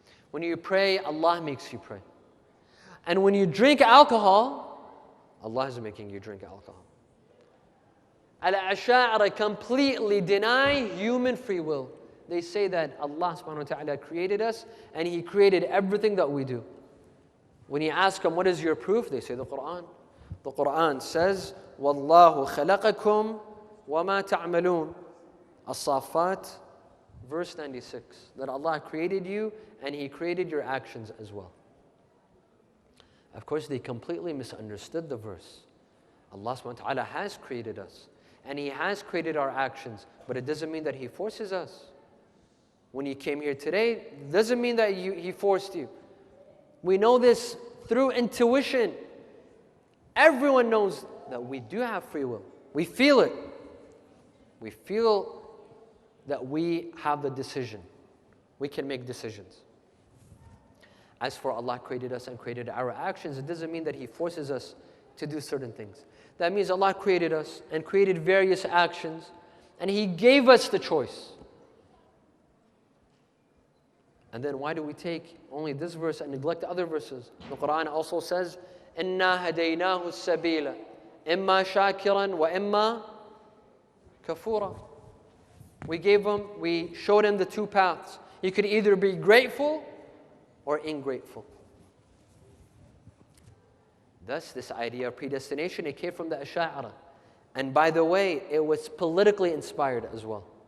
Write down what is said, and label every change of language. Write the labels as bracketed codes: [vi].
[en] When you pray, Allah makes you pray. And when you drink alcohol, Allah is making you drink alcohol. Al-Asha'ira completely deny human free will. They say that Allah subhanahu wa ta'ala created us and He created everything that we do. When you ask them, what is your proof? They say the Quran. The Quran says, [ar] وَاللَّهُ خَلَقَكُمْ وَمَا تَعْمَلُونَ. [en] As-Saffat, verse 96. That Allah created you and He created your actions as well. Of course, they completely misunderstood the verse. Allah subhanahu wa ta'ala has created us and He has created our actions, but it doesn't mean that He forces us. When you came here today, it doesn't mean that He forced you. We know this through intuition. Everyone knows that we do have free will. We feel it. We feel that we have the decision. We can make decisions. As for Allah created us and created our actions, it doesn't mean that He forces us to do certain things. That means Allah created us and created various actions, and He gave us the choice. And then why do we take only this verse and neglect the other verses? The Quran also says, [ar] إِنَّا هَدَيْنَاهُ السَّبِيلَ إِمَّا شَاكِرًا وَإِمَّا كَفُورًا. [en] We showed him the two paths. He could either be grateful or ingrateful. Thus, this idea of predestination, it came from the Ash'ari. And by the way, it was politically inspired as well.